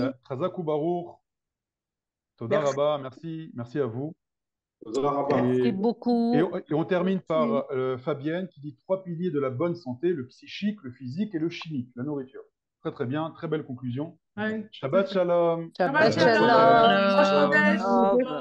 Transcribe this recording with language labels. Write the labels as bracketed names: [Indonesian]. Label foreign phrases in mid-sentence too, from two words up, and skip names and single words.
[Hebrew] חזק ברוך, תודה רבה, [French] merci à vous. Merci beaucoup. Et on termine par Fabienne qui dit 3 piliers de la bonne santé, le psychique, le physique et le chimique, la nourriture. Très très bien, très belle conclusion. Ouais. [Hebrew] שבת שלום. שבת שלום. Shalom.